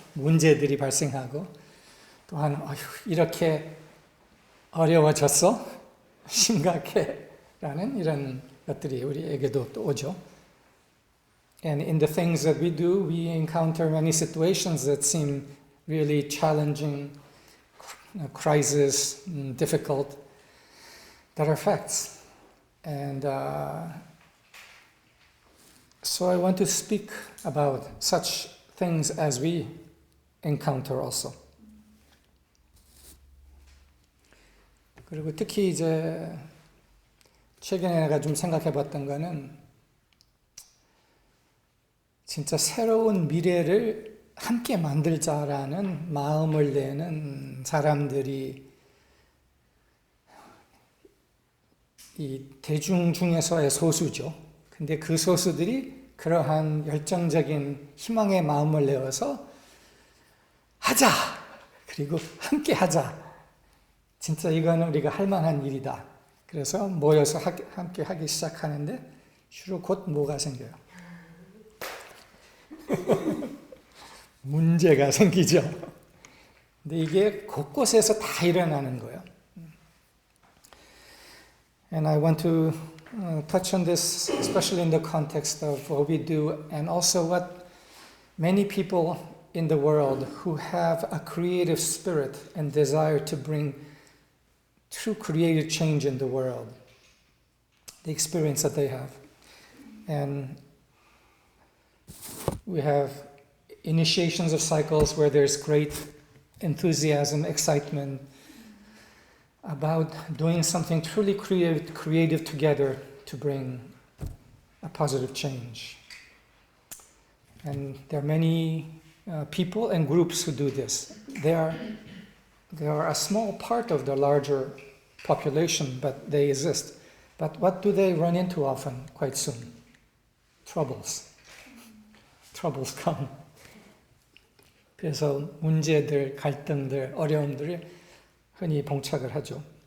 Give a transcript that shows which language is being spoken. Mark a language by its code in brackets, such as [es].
[ko] 문제들이 발생하고 또한 이렇게 어려워졌어? 심각해? 라는 이런 것들이 우리에게도 또 오죠. [en] And in the things that we do, we encounter many situations that seem really challenging, crisis, difficult, that are facts. And so I want to speak about such things as we encounter also. [ko] 그리고 특히 이제 최근에 내가 좀 생각해 봤던 거는 진짜 새로운 미래를 함께 만들자라는 마음을 내는 사람들이 이 대중 중에서의 소수죠. 근데 그 소수들이 그러한 열정적인 희망의 마음을 내어서 하자! 그리고 함께 하자! 진짜 이거는 우리가 할 만한 일이다. 그래서 모여서 함께 하기 시작하는데 주로 곧 뭐가 생겨요? 문제가 생기죠. 근데 이게 곳곳에서 다 일어나는 거예요. [en] And I want to touch on this, especially in the context of what we do, and also what many people in the world who have a creative spirit and desire to bring true creative change in the world, the experience that they have. And we have initiations of cycles where there's great enthusiasm, excitement about doing something truly creative together to bring a positive change. And there are many people and groups who do this. They are a small part of the larger population, but they exist. But what do they run into often, quite soon? Troubles. Troubles come. [ko] 그래서 문제들, 갈등들, 어려움들이 흔히 봉착을 하죠.